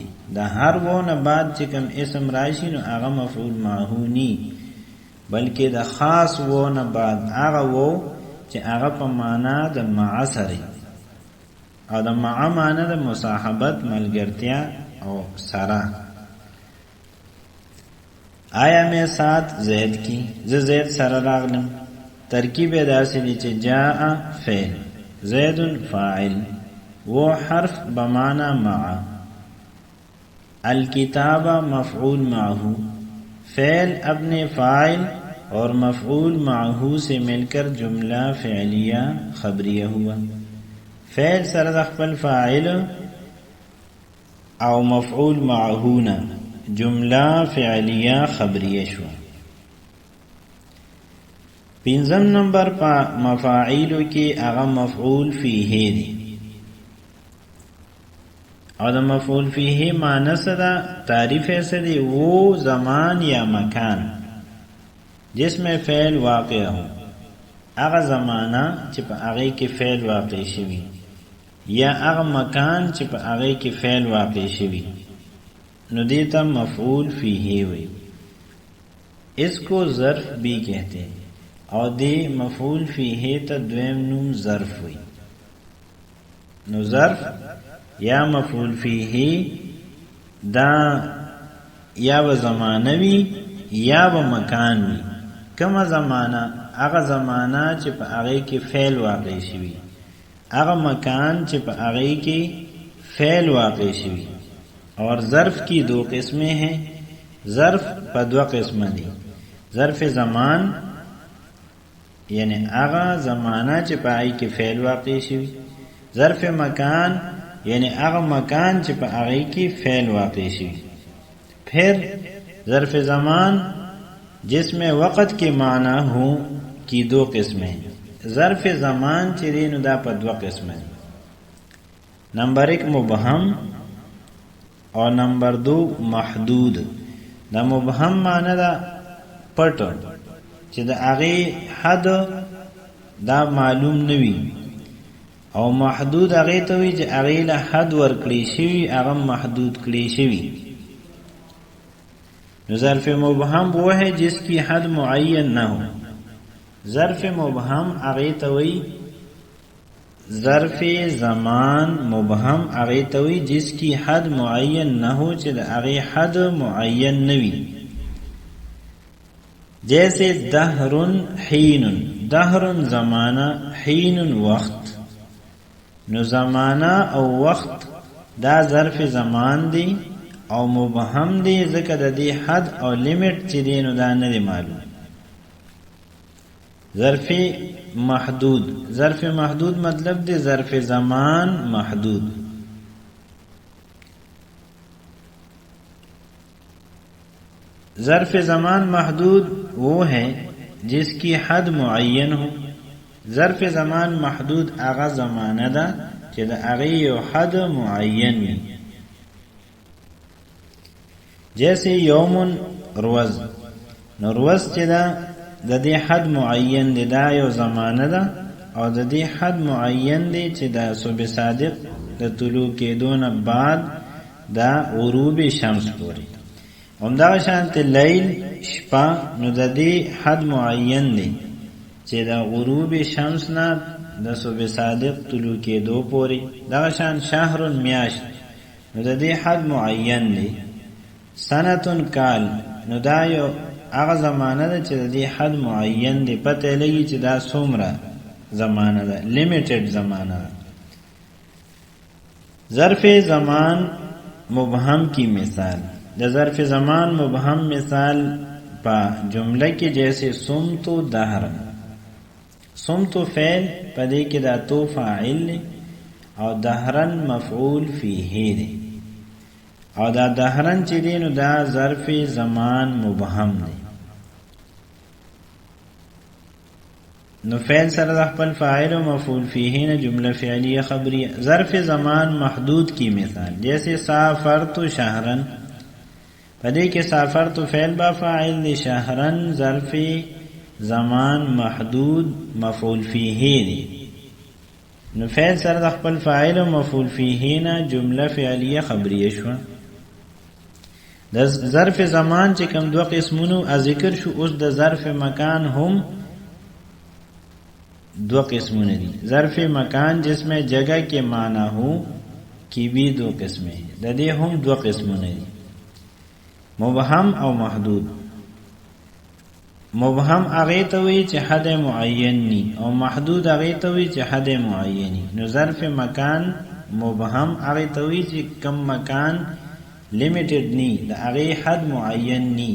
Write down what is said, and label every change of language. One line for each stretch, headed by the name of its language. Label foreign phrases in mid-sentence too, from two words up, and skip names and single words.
Pashto: دا هر وہ نه بعد چې کوم اسم راشي نو هغه مفعول معه نی، بلکې د خاص وہ نه بعد هغه وہ چې هغه په معنا د مع سره او د مع معنا د مصاحبت، ملګرتیا او سره.
Urdu: آیا میں ساتھ زید کی،
Pashto: زید سره راغلم. ترکیب داسې دی چې جاء فعل، زید فاعل، وہ حرف بمعنی مع، الکتاب مفعول معه،
Urdu: فعل اپنے فاعل اور مفعول معه سے مل کر جملہ فعلیہ خبریہ ہوا.
Pashto: فعل سره د خپل فاعل او مفعول معه نه جمله فعلیہ خبریہ شو. پنځم نمبر په مفاعیلو کې هغه مفعول فیه دی.
Urdu: اور
Pashto: دا مفعول فیه معنی سره
Urdu: تعریف ایسے دی وہ زمان یا مکان جس میں فعل واقع ہو،
Pashto: هغه زمانہ چې په هغه کې فعل واقع شوی یا هغه مکان چې په هغه کې فعل واقع شوی، نو دیتا مفعول فیه وی.
Urdu: اس کو ظرف بھی کہتے ہیں اور
Pashto: دی مفعول فیه تا دویم نوم ظرف وی. نو ظرف یا مفعول فیه دا یا و زمانه وی یا و مکان وی. کما زمانه هغه زمانه چې په هغه کې فعل واقع شوی، هغه مکان چې په هغه کې فعل واقع شوی.
Urdu: اور ظرف کی دو قسمیں ہیں.
Pashto: ظرف په دو قسمه دي. ظرف زمان یعنی هغه زمانہ چې په هغه کې فعل واقع شوی. ظرف مکان یعنی هغه مکان چې په هغه کې فعل واقع شوی.
Urdu: फिर ظرف زمان جس میں وقت کے معنی ہو کی دو قسمیں ہیں.
Pashto: ظرف زمان چې نو دا په دوه قسمه دي.
Urdu: نمبر 1 مبهم اور نمبر 2 محدود.
Pashto: دا مبهم معنی دا پټ چې د هغه حد دا معلوم نوي، او محدود هغه ته وي چې هغه له حد ورکړي شوی، هغه محدود کړي شوی.
Urdu: ظرف مبهم وہ ہے جس کی حد معین نہ ہو.
Pashto: ظرف مبهم هغه ته وي ظرف زمان مبهم هغه ته وي
Urdu: جس کی حد معین نہ ہو
Pashto: چې هغه حد معین نوي.
Urdu: جیسے دهر حین، دهر زمانہ، حین وقت.
Pashto: نو زمانہ او وقت دا ظرف زمان دی او مبهم دی ځکه د دې حد او لیمټ چې دی نو دا نه دی معلوم. ظرف محدود، ظرف محدود مطلب دی ظرف زمان محدود.
Urdu: ظرف زمان محدود وہ ہے جس کی حد معین ہو.
Pashto: ظرف زمان محدود آغا زمانہ دا چې د هغه یو حد معین وي.
Urdu: جیسے یوم روز،
Pashto: نو روز چې دا د دې حد معین دی، دا یو زمانه ده او د دې حد معین دی چې دا صبح صادق د طلوع کېدو نه بعد دا غروب شمس پورې. همدغه شانته لیل شپه، نو د دې حد معین دی چې دا غروب شمس نه د صبح صادق طلوع کېدو پورې. دغه شان شهر میاشت، نو د دې حد معین دی. سنتون کال، نو دا یو هغه زمانه ده چې د دې حد معین دی، پته لګي چې دا څومره زمانه ده، لیمیټډ زمانه ده.
Urdu: ظرف زمان مبهم کی مثال.
Pashto: د ظرف زمان مبهم مثال په جمله کې جیسے صمت دهر. صمت فعل پدې کې دا تو فاعل او دهرن مفعول فیه دی، او دا دهرن چې دی نو دا ظرف زمان مبهم دی. نو فعل سره د خپل فاعل او مفعول فیه نه جمله فعلیه خبریه.
Urdu: ظرف زمان محدود کی مثال جیسے
Pashto: سافرت شهرن، پدې کې سافرت فعل با فاعل دی، شهرن ظرف زمان محدود مفعول فیه دی. نو فعل سره د خپل فاعل او مفعول فیه نه جمله فعلیه خبریه شو. د ظرف زمان چې کوم دوه قسمونو ذکر شو، اوس د ظرف مکان هم دو قسمونه دي.
Urdu: ظرف مکان جس میں جگہ کے معنی ہو کی بھی دو قسمیں ہیں،
Pashto: د دې هم دو قسمونه دي، مبهم او محدود. مبهم هغه ته وی چې حد معین ني، او محدود هغه ته وی چې حد معین ني. نو ظرف مکان مبهم هغه ته وی چې کم مکان لیمیټډ ني، د هغه حد معین ني.